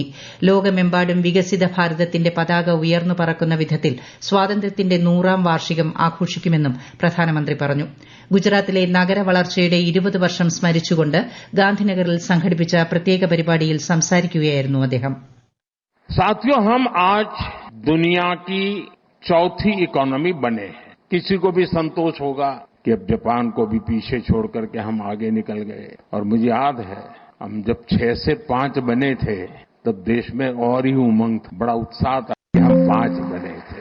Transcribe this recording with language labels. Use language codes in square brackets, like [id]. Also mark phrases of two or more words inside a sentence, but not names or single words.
[ml] ലോകമെമ്പാടും വികസിത ഭാരതത്തിന്റെ പതാക ഉയർന്നു പറക്കുന്ന വിധത്തിൽ സ്വാതന്ത്ര്യത്തിന്റെ 100ാം വാർഷികം ആഘോഷിക്കുമെന്നും പ്രധാനമന്ത്രി പറഞ്ഞു. ഗുജറാത്തിലെ നഗര വളർച്ചയുടെ 20 വർഷം സ്മരിച്ചുകൊണ്ട് ഗാന്ധിനഗറിൽ സംഘടിപ്പിച്ച പ്രത്യേക പരിപാടിയിൽ സംസാരിക്കുകയായിരുന്നു അദ്ദേഹം. [hi] साथियों, हम आज दुनिया की चौथी इकोनॉमी बने हैं. किसी को भी संतोष होगा कि अब जापान को भी पीछे छोड़ करके हम आगे निकल गए. और मुझे याद है हम जब 6 से 5 बने थे तब देश में और ही उमंग था, बड़ा उत्साह था कि हम 5 बने थे.